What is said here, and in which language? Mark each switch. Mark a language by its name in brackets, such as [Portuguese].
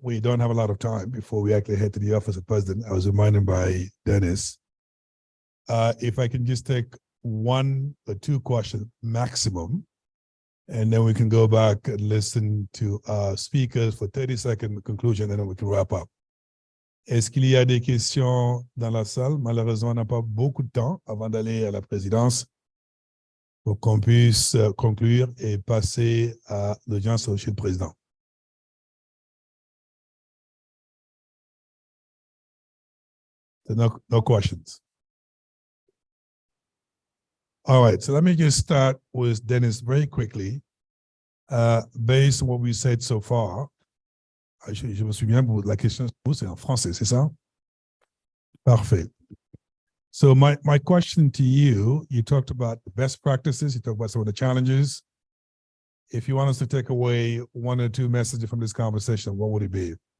[English] We don't have a lot of time before we actually head to the office of president. I was reminded by Dennis. If I can just take 1 or 2 questions maximum, and then we can go back and listen to our speakers for 30-second conclusion, and then we can wrap up. [French] Est-ce qu'il y a des questions dans la salle? Malheureusement, on n'a pas beaucoup de temps avant d'aller à la présidence pour qu'on puisse conclure et passer à l'audience chez le président. [English] So no questions. All right, so let me just start with Dennis very quickly. Based on what we said so far, [French] je me souviens, la question c'est en français, c'est ça? Parfait. [English] So my question to you, you talked about the best practices, you talked about some of the challenges. If you want us to take away 1 or 2 messages from this conversation, what would it be?